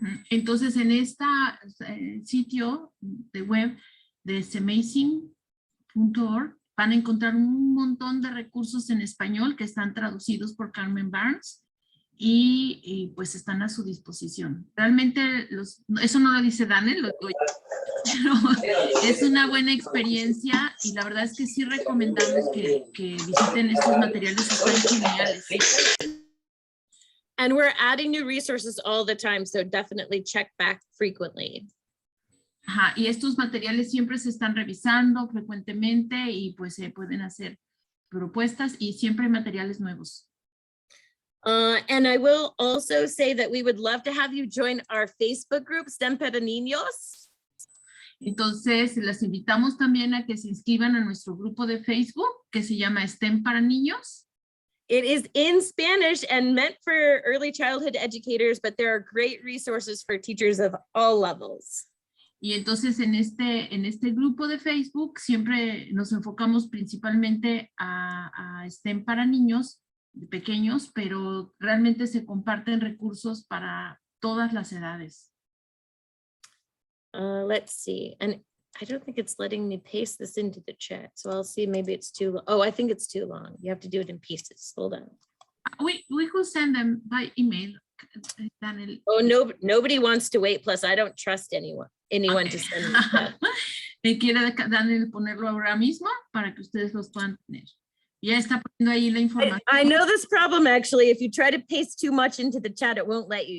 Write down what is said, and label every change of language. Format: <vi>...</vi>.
<es>Entonces, en este sitio de web de STEMAmazing.org van a encontrar un montón de recursos en español que están traducidos por Carmen Barnes y pues están a su disposición. Realmente, eso no lo dice DaNel, lo digo yo. Pero es una buena experiencia y la verdad es que sí recomendamos que visiten estos materiales, están geniales.</es> <en>And we're adding new resources all the time, so definitely check back frequently.</en> <es>Ajá, y estos materiales siempre se están revisando frecuentemente y pues se pueden hacer propuestas y siempre hay materiales nuevos.</es> <en>And I will also say that we would love to have you join our Facebook group, STEM para Niños.</en> <es>Entonces, les invitamos también a que se inscriban a nuestro grupo de Facebook que se llama STEM para Niños.</es> <en>It is in Spanish and meant for early childhood educators, but there are great resources for teachers of all levels.</en> <es>Y entonces en este grupo de Facebook siempre nos enfocamos principalmente a STEM para niños pequeños, pero realmente se comparten recursos para todas las edades.</es> <en>Let's see, and I don't think it's letting me paste this into the chat, so I'll see, maybe it's too long. Oh, I think it's too long. You have to do it in pieces. Hold on. We could send them by email. DaNel. Oh, no, nobody wants to wait, plus I don't trust anyone Okay. to send them.</en> <es>Quiere DaNel ponerlo ahora mismo para que ustedes los puedan tener. Ya está poniendo ahí la información.</es> <en>I know this problem, actually. If you try to paste too much into the chat, it won't let you.</en>